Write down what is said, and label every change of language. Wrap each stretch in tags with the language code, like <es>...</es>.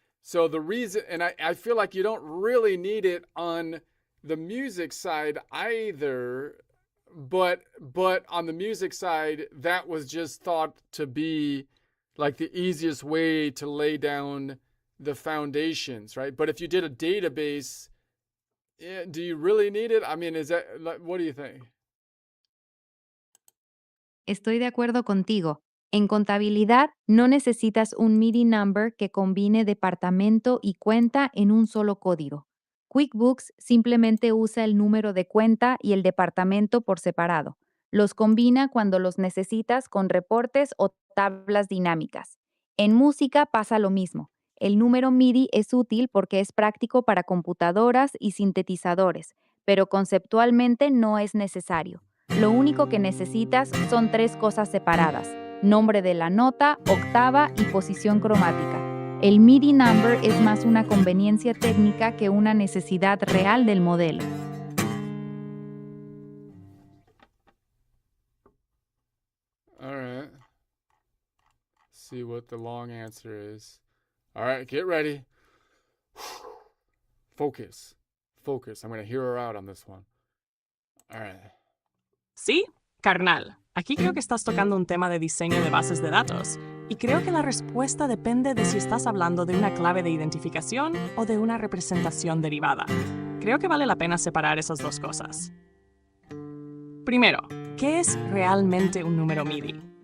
<en>So the reason, and I feel like you don't really need it on the music side either, but on the music side, that was just thought to be like the easiest way to lay down the foundations, right? But if you did a database, do you really need it? I mean, what do you think?</en> <es>Estoy de acuerdo contigo. En contabilidad, no necesitas un MIDI number que combine departamento y cuenta en un solo código. QuickBooks simplemente usa el número de cuenta y el departamento por separado. Los combina cuando los necesitas con reportes o tablas dinámicas. En música pasa lo mismo. El número MIDI es útil porque es práctico para computadoras y sintetizadores, pero conceptualmente no es necesario. Lo único que necesitas son 3 cosas separadas: nombre de la nota, octava y posición cromática. El MIDI number es más una conveniencia técnica que una necesidad real del modelo.</es> <en>All right. See what the long answer is. All right, get ready. Focus. I'm going to hear her out on this one. All right.</en> <es>Sí, carnal. Aquí creo que estás tocando un tema de diseño de bases de datos. Y creo que la respuesta depende de si estás hablando de una clave de identificación o de una representación derivada. Creo que vale la pena separar esas dos cosas. Primero, ¿qué es realmente un número MIDI?</es>